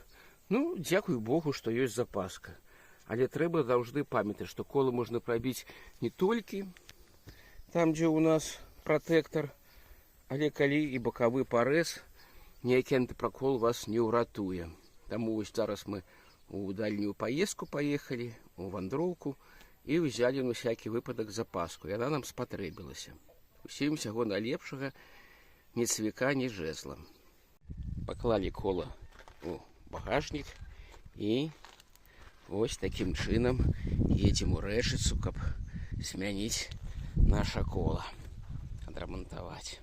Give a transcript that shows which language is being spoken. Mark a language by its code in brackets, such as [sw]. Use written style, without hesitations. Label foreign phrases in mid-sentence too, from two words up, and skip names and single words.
[be] Ну, дзякуй Богу, што ёсць запаска. Але трэба заўжды памятаць, што колы можна прабіць не толькі там, дзе у нас пратэктар, але калі і бакавы парэз, ніякі антыпракол вас не ўратуе. [ru] Таму вось зараз мы у дальнюю поездку поехали, у вандроўку, и взяли на всякий выпадок запаску. И она нам спатрэбілася. [be] Усім усяго найлепшага, ні цвіка, ні жезла. Поклали кола у багажник и ось таким чынам едем у рэчыцу, каб змяніць наша кола, адрамантаваць.